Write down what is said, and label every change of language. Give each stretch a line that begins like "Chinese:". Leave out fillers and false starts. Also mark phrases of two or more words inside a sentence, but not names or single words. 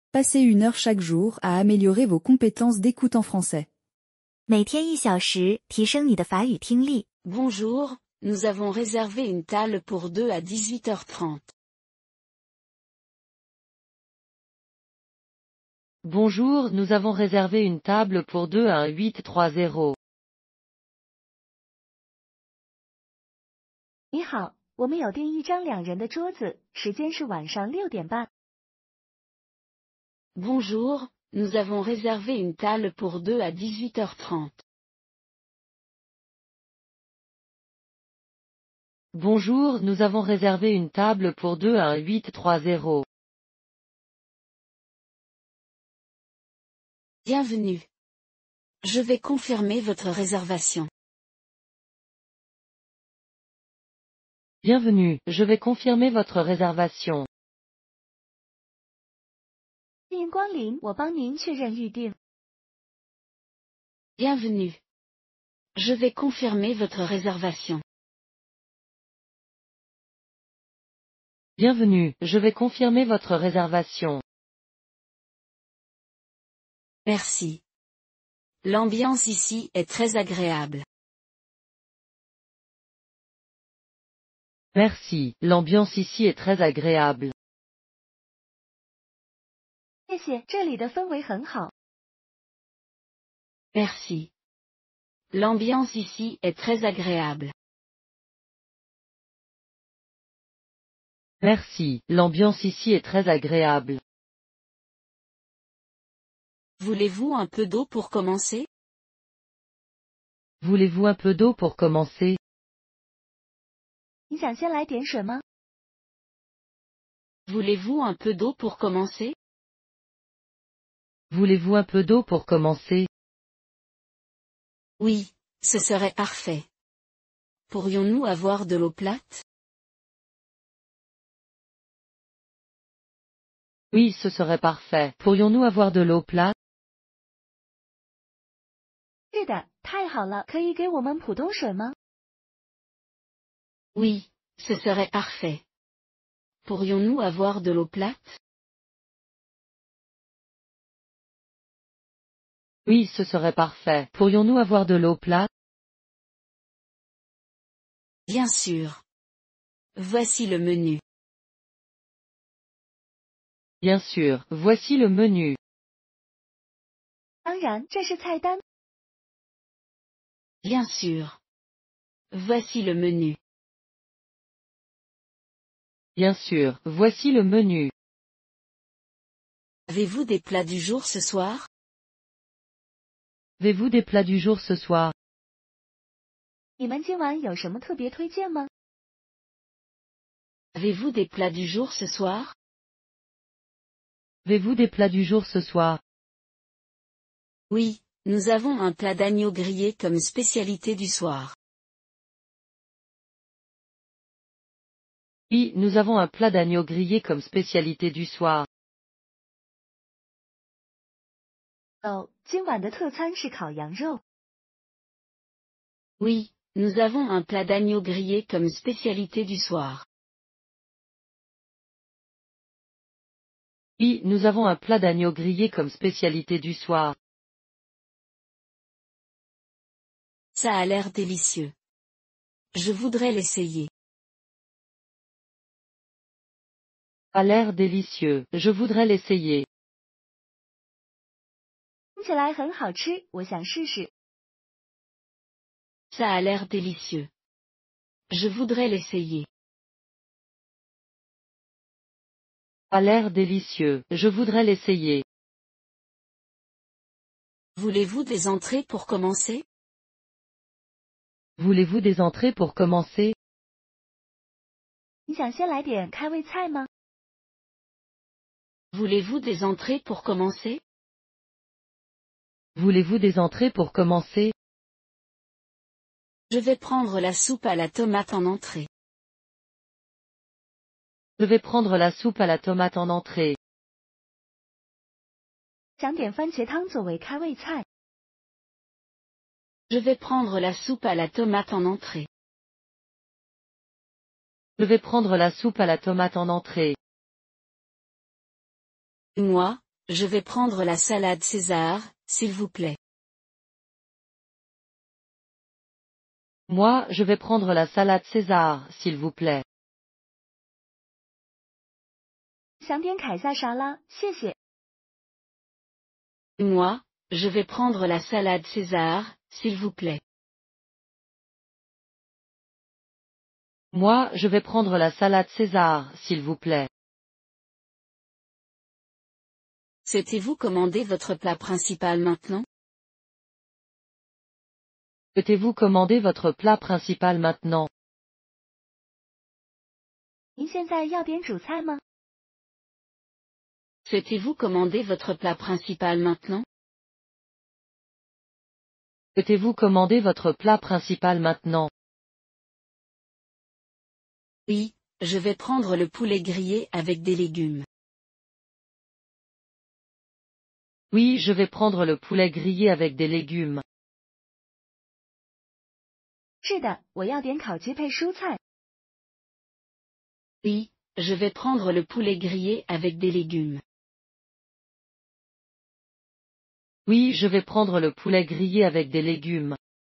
French: Passez 1 heure chaque jour à améliorer vos compétences d'écoute en français.
Chinese: 每天1小时，提升你的法语听力。
French: Bonjour, nous avons réservé une table pour 2 à 18h30. Bonjour, nous avons réservé une table pour 2 à 18h30.
Chinese: 你好，我们有订一张2人的桌子，时间是晚上6点半。
French: Bonjour, nous avons réservé une table pour 2 à 18h30. Bonjour, nous avons réservé une table pour 2 à 18h30. Bienvenue. Je vais confirmer votre réservation. Bienvenue, je vais confirmer votre réservation.
Chinese: 欢迎光临，我帮您确认预定。
French: Bienvenue. Je vais confirmer votre réservation. Bienvenue, je vais confirmer votre réservation. Merci. L'ambiance ici est très agréable. Merci, l'ambiance ici est très agréable.
Chinese: 谢谢，这里的氛围很好。
French: Merci. L'ambiance ici est très agréable. Merci, l'ambiance ici est très agréable. Voulez-vous un peu d'eau pour commencer? Voulez-vous un peu d'eau pour commencer?
Chinese: 你想先来点水吗？
French: Voulez-vous un peu d'eau pour commencer? Voulez-vous un peu d'eau pour commencer? Oui, ce serait parfait. Pourrions-nous avoir de l'eau plate? Oui, ce serait parfait. Pourrions-nous avoir de l'eau plate?
Chinese: 是的，太好了，可以给我们普通水吗？
French: Oui, ce serait parfait. Pourrions-nous avoir de l'eau plate? Oui, ce serait parfait. Pourrions-nous avoir de l'eau plate? Bien sûr. Voici le menu. Bien sûr, voici le menu.
Chinese: 当然，这是菜单。
French: Bien sûr. Voici le menu. Bien sûr, voici le menu. Avez-vous des plats du jour ce soir? Avez-vous des plats du jour ce soir?
Chinese: 你们今晚有什么特别推荐吗？
French: Avez-vous des plats du jour ce soir? Avez-vous des plats du jour ce soir? Oui, nous avons un plat d'agneau grillé comme spécialité du soir. Oui, nous avons un plat d'agneau grillé comme spécialité du soir.
Chinese: 哦，今晚的特餐是烤羊肉。
French: Oui, nous avons un plat d'agneau grillé comme spécialité du soir. Oui, nous avons un plat d'agneau grillé comme spécialité du soir. Ça a l'air délicieux. Je voudrais l'essayer. A l'air délicieux, je voudrais l'essayer.
Chinese: 听起来很好吃，我想试试。
French: Ça a l'air délicieux. Je voudrais l'essayer. A l'air délicieux, je voudrais l'essayer. Voulez-vous des entrées pour commencer? Voulez-vous des entrées pour commencer?
Chinese: 你想先来点开胃菜吗？
French: Voulez-vous des entrées pour commencer? Voulez-vous des entrées pour commencer? Je vais prendre la soupe à la tomate en entrée. Je vais prendre la soupe à la tomate en entrée.
Chinese: 想点番茄汤作为开胃菜。
French: Je vais prendre la soupe à la tomate en entrée. Je vais prendre la soupe à la tomate en entrée. Moi, je vais prendre la salade César, s'il vous plaît. Moi, je vais prendre la salade César, s'il vous plaît.
Chinese: 想点凯撒沙拉，谢谢。
French: Moi, je vais prendre la salade César, s'il vous plaît. Moi, je vais prendre la salade César, s'il vous plaît. Souhaitez-vous commander votre plat principal maintenant? Souhaitez-vous commander votre plat principal maintenant?
Chinese: 您现在要点主菜吗？
French: Souhaitez-vous commander votre plat principal maintenant? Souhaitez-vous commander votre plat principal maintenant? Oui, je vais prendre le poulet grillé avec des légumes. Oui, je vais prendre le poulet grillé avec des légumes.
Chinese: 是的，我要点烤鸡配蔬菜。
French: Oui, je vais prendre le poulet grillé avec des légumes. Oui, je vais prendre le poulet grillé avec des légumes.